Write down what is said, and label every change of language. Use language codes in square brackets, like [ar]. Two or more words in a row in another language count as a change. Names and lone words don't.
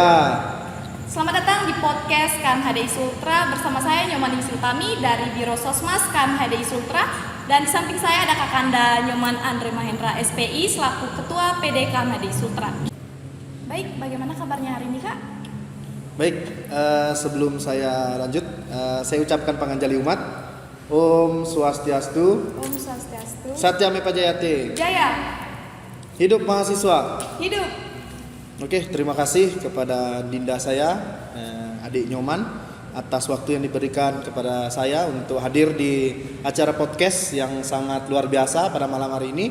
[id] Selamat datang di podcast Kan HDI Sultra bersama saya Nyoman Sultami dari Biro Sosmas Kan HDI Sultra, dan di samping saya ada Kakanda Nyoman Andre Mahendra SPI selaku Ketua PD Kan HDI Sultra. Baik, bagaimana kabarnya hari ini, Kak? Baik, sebelum saya lanjut, saya ucapkan [ban] panganjali umat. Om Swastiastu. Om Swastiastu. [sa] Satyam Eva Jayate. [id] Jaya. Hidup mahasiswa. Hidup. Oke, terima kasih kepada Dinda saya, adik Nyoman, atas waktu yang diberikan kepada saya untuk hadir di acara podcast yang sangat luar biasa pada malam hari ini.